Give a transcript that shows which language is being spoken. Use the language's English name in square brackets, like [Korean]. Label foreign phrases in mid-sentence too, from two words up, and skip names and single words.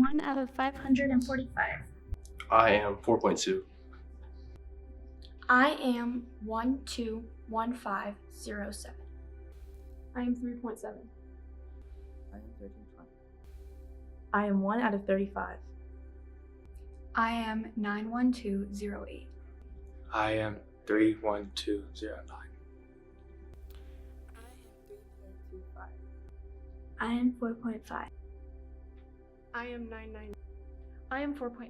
[English] out of 545. I am 4.2. I am 121507. I am 3.7. I am 13.20. I am 1 out of 35. I am 91208. I am 31209. I am 4.5. I am 9.9. I am 4.9.